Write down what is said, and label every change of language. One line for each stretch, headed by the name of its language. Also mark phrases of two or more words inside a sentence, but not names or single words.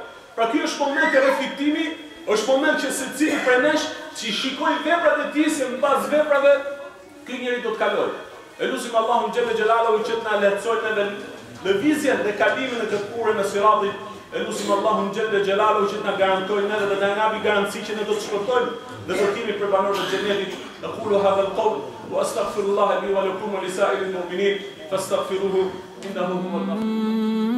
Albanian: Pra ky është moment i reflektimi, është moment që secili prej nesh që shikoj veprat e tij se mbas veprave ky njeri do të kalojë. Elusim Allahun
Arabic: جل جلاله
Albanian: që të na lehtësojë në lëvizjen dhe kalimin në këtë urën e Siratit. Elusim Allahun
Arabic: جل جلاله
Albanian: që të na garantojë edhe dhe na japi garanci që ne do të shpëtojmë dhe do të jemi prej banorëve të xhenetit.
Arabic: أقول هذا القول وأستغفر الله لي ولكم ولسائر المؤمنين فاستغفروه إنه هو الغفور.